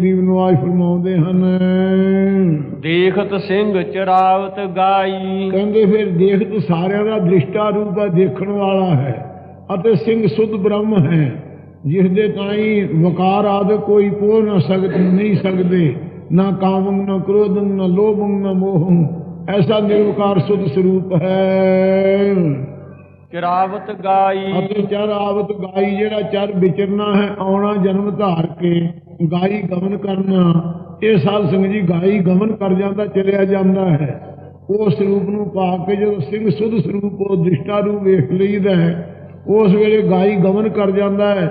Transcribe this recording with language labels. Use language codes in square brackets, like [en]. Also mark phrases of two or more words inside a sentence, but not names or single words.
[pa] ਗਰੀਬ ਨਵਾਜ ਫਰਮਾਉਂਦੇ ਹਨ, ਦੇਖਤ ਸਿੰਘ ਚਰਾਵਤ ਗਾਈ। ਕਹਿੰਦੇ ਫਿਰ ਦੇਖਤ ਸਾਰਿਆਂ ਦਾ ਦ੍ਰਿਸ਼ਟਾ ਰੂਪ ਹੈ, ਦੇਖਣ ਵਾਲਾ ਹੈ ਅਤੇ ਸਿੰਘ ਸੁਧ ਬ੍ਰਹਮ ਹੈ, ਜਿਸ ਦੇ ਤਾਈਂ ਵਕਾਰ ਆਦਿ ਕੋਈ ਪੋਹ ਨਾ ਨਹੀਂ ਸਕਦੇ। [sa] ना कामं न क्रोधं न लोभं न मोहं, [hi] ऐसा निर्विकार शुद्ध स्वरूप है। [pa] ਚਰਾਵਤ ਗਾਈ ਅਤੇ ਚਰ ਆਵਤ ਗਾਈ, ਜਿਹੜਾ ਚਰ ਵਿਚਰਨਾ ਹੈ, ਆਉਣਾ ਜਨਮ ਧਾਰ ਕੇ, ਗਾਈ ਗਮਨ ਕਰਨਾ, ਇਹ ਸਾਧ ਸੰਗਤ ਜੀ ਗਾਈ ਗਮਨ ਕਰ ਜਾਂਦਾ, ਚਲਿਆ ਜਾਂਦਾ ਹੈ। ਉਸ ਸਰੂਪ ਨੂੰ ਪਾ ਕੇ ਜਦੋਂ ਸਿੰਘ ਸੁਧ ਸਰੂਪ ਉਹ ਦ੍ਰਿਸ਼ਟਾ ਰੂਪ ਵੇਖ ਲਈਦਾ ਹੈ, ਉਸ ਵੇਲੇ ਗਾਈ ਗਮਨ ਕਰ ਜਾਂਦਾ ਹੈ।